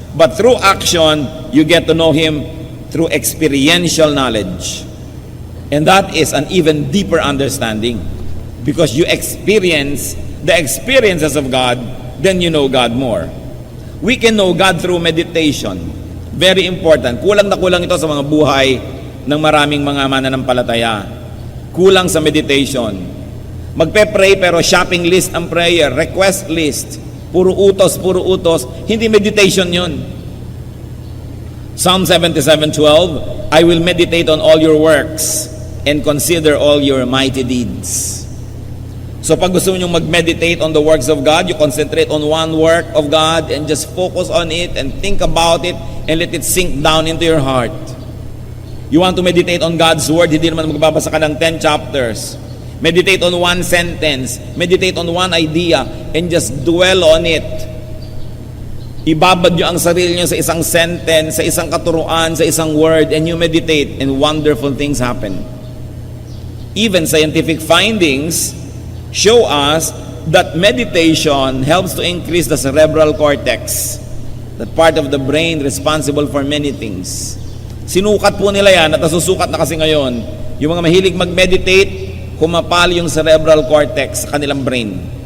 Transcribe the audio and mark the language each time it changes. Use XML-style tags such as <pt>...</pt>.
<en>But through action, you get to know Him through experiential knowledge. And that is an even deeper understanding. Because you experience the experiences of God, then you know God more. We can know God through meditation. Very important.</en> <tl>Kulang na kulang ito sa mga buhay ng maraming mga mananampalataya. Kulang sa meditation. Magpe-pray pero shopping list ang prayer, request list. Puro utos. Hindi meditation yun.</tl> <en>Psalm 77:12, I will meditate on all your works and consider all your mighty deeds. So</en> <tl>pag gusto nyo</tl> <en>mag-meditate on the works of God, you concentrate on one work of God and just focus on it and think about it and let it sink down into your heart. You want to meditate on God's Word,</en> <tl>hindi naman magbabasa ka ng</tl> <en>10 chapters. Meditate on one sentence, meditate on one idea, and just dwell on it.</en> <tl>Ibabad nyo ang sarili nyo sa isang sentence, sa isang katuruan, sa isang word,</tl> <en>and you meditate, and wonderful things happen. Even scientific findings show us that meditation helps to increase the cerebral cortex, that part of the brain responsible for many things.</en> <tl>Sinukat po nila yan at nasusukat na kasi ngayon. Yung mga mahilig mag-meditate, kumapal yung cerebral cortex sa kanilang brain.</tl>